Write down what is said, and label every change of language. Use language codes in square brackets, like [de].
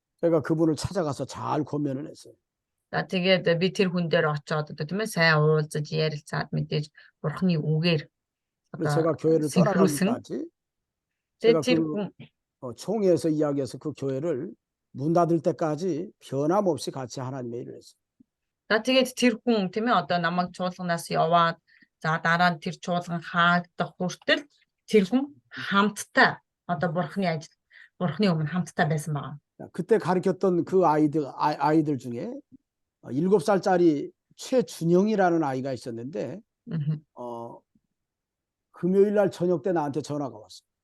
[ko] 제가 그분을 찾아가서 잘 권면을 했어요. [mn] За тэгээд би тэр хүн дээр очиод одоо тийм ээ сайн уулзаж ярилцаад мэдээж бурхны үгээр [ko] 그래서 제가 교회를 떠나가기까지 제가 [mn] тэр [ko] 그 [mn] хүн [ko] 총회에서 이야기해서 그 교회를 문 닫을 때까지 변함없이 같이 하나님의 일을 했어요. [mn] За тэгээд тэр хүн тийм ээ одоо намайг чуулганаас яваад за дараа нь тэр чуулган хаагдах хүртэл тэр хүн хамтдаа одоо бурхны өмнө хамтдаа байсан байгаа. [ko] 그때 가르쳤던 그 아이들 중에 7살짜리 최준영이라는 아이가 있었는데 금요일 날 저녁 때 나한테 전화가 왔어.